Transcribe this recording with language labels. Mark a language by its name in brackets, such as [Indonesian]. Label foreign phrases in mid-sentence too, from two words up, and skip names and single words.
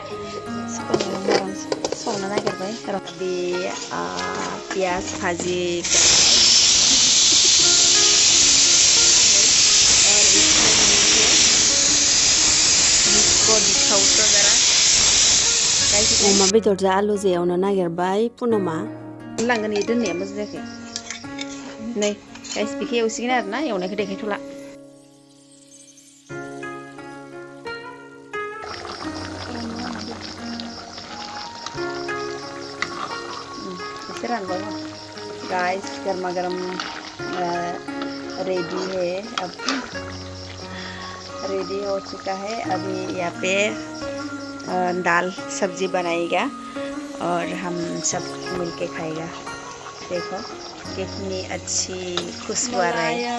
[Bodo] संनो नागिरबाय बे पियाज भाजी अमा बेदरजों आलुजों एवनो नागिरबाय पुनमा लांगोन इयो दोननाया मोजां जायाखै नै गाइस बेखौ एवसिगोन आरोना एवनायखौ देखायथ'ला [Hindi] गाइस गर्मा गर्म रेडी हो चुका है अभी यहाँ पे दाल सब्जी बनाएगा और हम सब मिलके खाएगा देखो कितनी अच्छी खुशबू आ रहा है